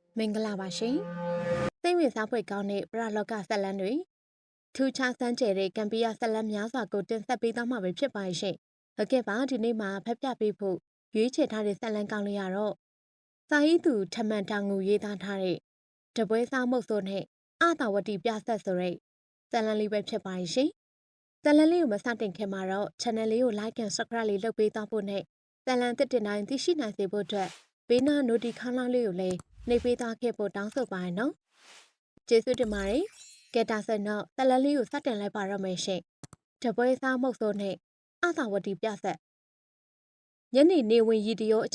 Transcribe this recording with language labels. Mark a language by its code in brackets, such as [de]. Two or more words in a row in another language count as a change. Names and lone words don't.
[my] မင်္ဂလာပါရှင်။စိတ်ဝင်စားဖွယ်ကောင်းတဲ့ပရလောကဇာတ်လမ်းတွေထူးခြားစမ်းကြယ်တဲ့ကံပေးရဇာတ်လမ်းများစွာကိုတင်ဆက်ပေးသွားမှာပဲဖြစ်ပါရှင်။ဟုတ်ကဲ့ပါဒီနေ့မှာဖတ်ပြပေးဖို့ရွေးချယ်ထားတဲ့ဇာတ်လမ်းကောင်းလေးကတော့စာရေးသူထမန်တောင်ငူရေးသားထားတဲ့တပွဲစားမုတ်ဆိုးနဲ့ အာတာဝတီပြဆက်ဆိုတဲ့ဇာတ်လမ်းလေးပဲဖြစ်ပါရှင်။ဇာတ်လမ်းလေးကိုမစတင်ခင်မှာတော့ channel လေးကို [en] like and subscribe [my] လေးလုပ်ပေးသွားဖို့နဲ့ဇာတ်လမ်းသစ်တင်တိုင်းသိရှိနိုင်စေဖို့အတွက်ဘေးနား notification လေးကိုလည်းနှိပ်ပေးသားခဲ့ဖို့ တောင်းဆိုပါရနော်။ကျေးဇူးတင်ပါတယ်။ကဲဒါဆိုတော့ဇာတ်လမ်းလေးကိုစတင်လိုက်ပါတော့မယ်ရှင်။တပွဲစားမုတ်ဆိုးနဲ့အာတာဝတီပြဆက်ညနေနေဝင်ရီတရိုးအ